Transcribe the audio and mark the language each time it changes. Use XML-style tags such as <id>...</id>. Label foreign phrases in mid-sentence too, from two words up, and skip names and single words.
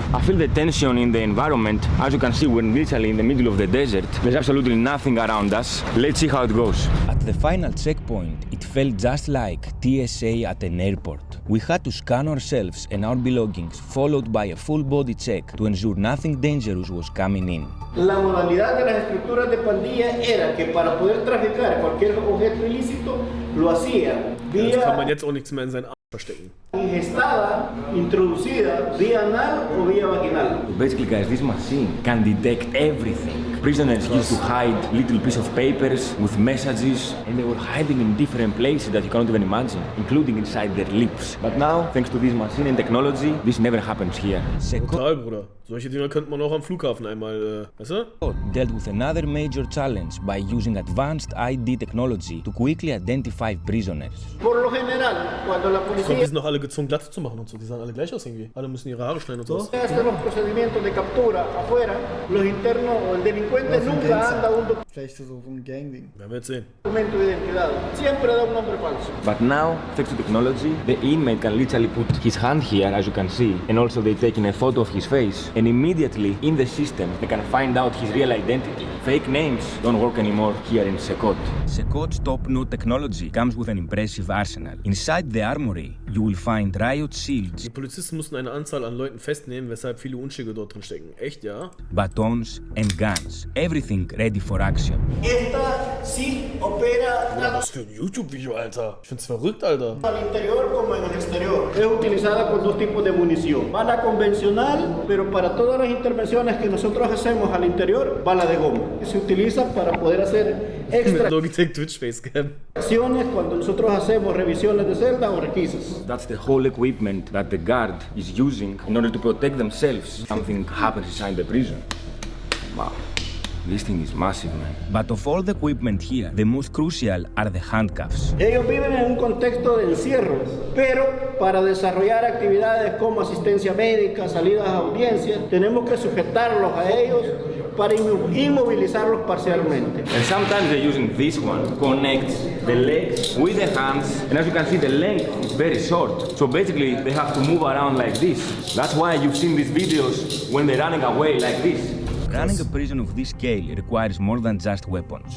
<en>I feel the tension in the environment. As you can see, we're literally in the middle of the desert. There's absolutely nothing around us. Let's see how it goes. At the final checkpoint, it felt just like TSA at an airport. We had to scan ourselves and our belongings, followed by a full body check to ensure nothing dangerous was coming in.</en> <es>La modalidad de las estructuras de pandilla era que para poder traficar cualquier objeto ilícito lo hacía</es> <de>Jetzt kann man vía jetzt auch nichts mehr in seinen Arsch verstecken.</de> <es>ingestada, introducida vía anal o vía vaginal.</es> <en>Basically, guys, this machine can detect everything. Prisoners used to hide little piece of papers with messages, and they were hiding in different places that you cannot even imagine, including inside their lips. But now, thanks to this machine and technology, this never happens here. Secot</en> <de>Total, Bruder. Solche Dinger könnte man auch am Flughafen einmal, weißt du?</de> <en>dealt with another major challenge by using advanced ID technology to quickly identify prisoners.</en> <es>Por lo general, cuando la</es> <de>Ich glaube, die policía sind noch alle gezwungen, Glatze zu machen und so. Die sahen alle gleich aus irgendwie. Alle müssen ihre Haare schneiden und so.</de> <es>hace los procedimientos de captura afuera, los internos o el delincuente nunca anda un</es> <de>Vielleicht so ein Gang-Ding. Werden wir jetzt sehen.</de> <es>documento de identidad, siempre da un nombre falso.</es> <en>But now, thanks to technology, the inmate can literally put his hand here, as you can see, and also they taking a photo of his face, and immediately in the system they can find out his real identity. Fake names don't work anymore here in Secot. Secot's top-notch technology comes with an impressive arsenal. Inside the armory, you will find riot shields,</en> <de>Die Polizisten mussten eine Anzahl an Leuten festnehmen, weshalb viele Unschuldige dort drin stecken. Echt, ja?</de> <en>batons, and guns. Everything ready for action.</en> <es>Esta sí opera tanto</es> <de>Was für ein YouTube-Video, Alter. Ich find's verrückt, Alter.</de> <es>al interior como en el exterior. Es utilizada con dos tipos de munición. Bala convencional, pero para todas las intervenciones que nosotros hacemos al interior, bala de goma. Se utiliza para poder hacer</es> <de>Mit Logitech Twitch Facecam.</de> <es>extracciones cuando nosotros hacemos revisiones de celda o requisas.</es> <en>That's the whole equipment that the guard is using in order to protect themselves. Something happens inside the prison. Wow. This thing is massive, man. But of all the equipment here, the most crucial are the handcuffs.</en> <es>Ellos viven en un contexto de encierro, pero para desarrollar actividades como asistencia médica, salidas a audiencias, tenemos que sujetarlos a ellos para inmovilizarlos parcialmente.</es> <en>And sometimes they're using this one, connects the legs with the hands, and as you can see, the length is very short. So basically, they have to move around like this. That's why you've seen these videos when they're running away like this. Running a prison of this scale requires more than just weapons.</en>